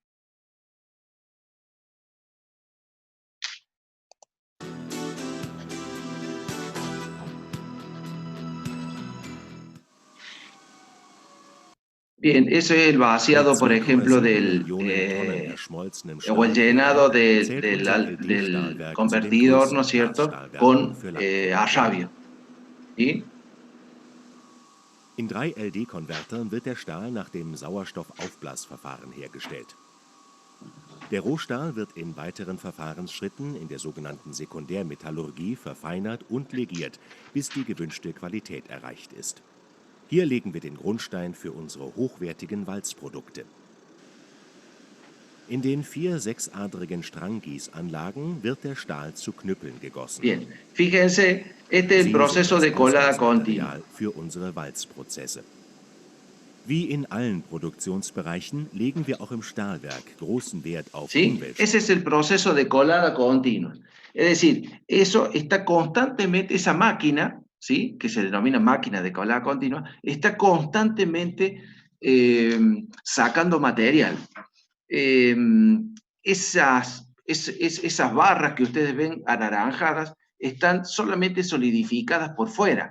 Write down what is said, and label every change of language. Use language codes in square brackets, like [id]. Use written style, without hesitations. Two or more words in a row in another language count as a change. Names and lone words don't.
[es] Bien, ese es el vaciado, por ejemplo, o el llenado del convertidor, ¿no es cierto?, con agravio. ¿Sí? [de] In 3 LD-Konvertern wird der Stahl nach dem Sauerstoffaufblasverfahren hergestellt. Der Rohstahl wird in weiteren Verfahrensschritten in der sogenannten Sekundärmetallurgie verfeinert und legiert, bis die gewünschte Qualität erreicht ist. Hier legen wir den Grundstein für unsere hochwertigen Walzprodukte. In den 4 6-adrigen Stranggießanlagen wird der Stahl zu Knüppeln gegossen. [es] Bien, fíjense, este es el proceso de colada continua. [de] Für unsere Walzprozesse. Wie in allen Produktionsbereichen legen wir auch im Stahlwerk großen Wert auf [es] ¿Sí? [de] Umwelt. [es] Ese es el proceso de colada continua. Es decir, eso está constantemente, esa máquina, ¿sí?, que se denomina máquina de colada continua, está constantemente sacando material. Esas barras que ustedes ven anaranjadas están solamente solidificadas por fuera.